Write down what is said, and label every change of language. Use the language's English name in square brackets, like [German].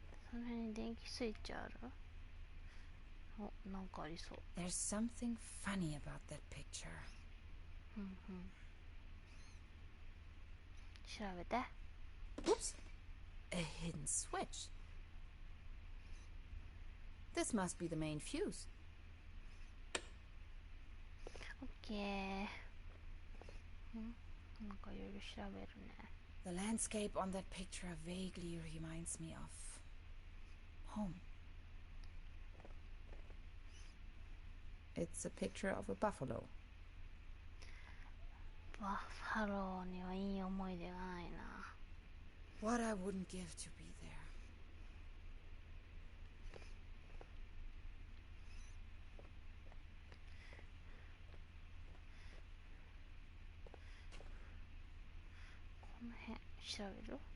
[Japanese] その辺に電気スイッチある？お、なんかありそう。 [English] There's something funny about that picture. [Japanese] 調べて。 [English] Oops! A hidden switch. This must be the main fuse. [Japanese] オッケー。なんかいろいろ調べるね。 [English] The landscape on that picture vaguely reminds me of home. It's a picture of a buffalo. [Japanese] バッファローにはいい思い出がないな。 [English] What I wouldn't give to be there. [Japanese] この辺調べる？